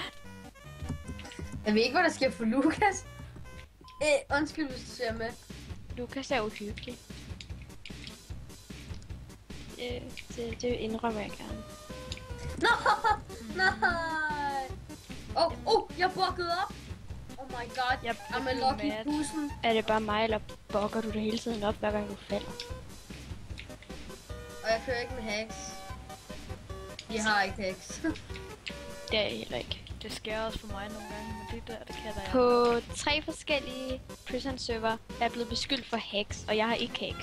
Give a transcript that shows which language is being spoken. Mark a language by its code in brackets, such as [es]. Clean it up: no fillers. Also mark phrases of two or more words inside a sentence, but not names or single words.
[da] Jeg ved ikke, hvad der sker for Lukas. Undskyld, hvis du ser med. Lukas er uhyggelig. Det indrømmer jeg gerne. Nej. Jeg bukkede op. [en] Oh my god, [da] Jeg [en] I'm a [da] blev [en] lucky [da] mad. [en] person. [da] Er det bare mig, eller bokker du det hele tiden op, hver gang du falder? Og jeg kører ikke med hacks. Vi har ikke hacks. Det er jeg heller ikke. Det sker også for mig nogle gange, men det der, det kan der På 3 forskellige [en] prison server [da] er jeg blevet beskyldt for hacks, og jeg har ikke hacks.